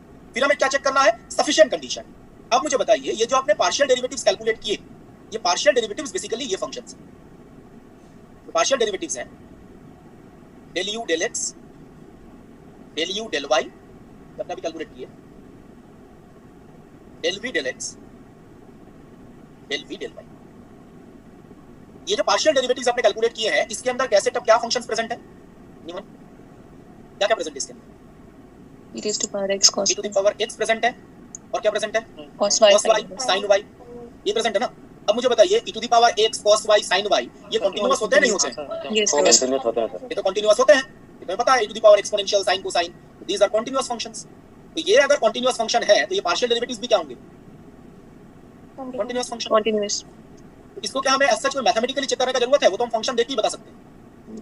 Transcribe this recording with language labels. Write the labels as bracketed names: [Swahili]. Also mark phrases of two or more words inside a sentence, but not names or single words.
[Hindi] फिर हमें क्या चेक करना है, [English] sufficient condition. [Hindi] अब मुझे बताइए, ये जो आपने [English] partial derivatives calculate [Hindi] किए, ये [English] partial derivatives basically [Hindi] ये फंक्शंस हैं, तो [English] partial derivatives [Hindi] हैं [English] del u del x, del u del y, [Hindi] अपना भी कैलकुलेट किए, [English] del v del x, del v del y. [Hindi] ये जो [English] partial derivatives [Hindi] आपने कैलकुलेट किए हैं, इसके अंदर कैसे टब क्या [English] functions present [Hindi] है, निमन क्या क्या प्रेजेंट है इसके अंदर? [English] e raised to power x cos e to the power x present [Hindi] है, और क्या प्रेजेंट है, [English] cos y sin y, [Hindi] ये प्रेजेंट है ना। अब मुझे बताइए [English] e to the power x cos y sin y [Hindi] ये कंटीन्यूअस होते हैं नहीं होते हैं? [English] yes sir. [Hindi] ये तो कंटीन्यूअस होते हैं, ये तुम्हें पता है, [English] e to the power exponential sin cosine, these are continuous functions. [Hindi] तो ये अगर [English] continuous function [Hindi] है तो ये [English] partial derivatives [Hindi] भी क्या होंगे, [English] continuous function. [Hindi] कंटीन्यूअस। इसको क्या हमें [English] as such [Hindi] कोई मैथमेटिकली चेक करने का जरूरत है, वो तो हम फंक्शन देख के ही बता सकते हैं।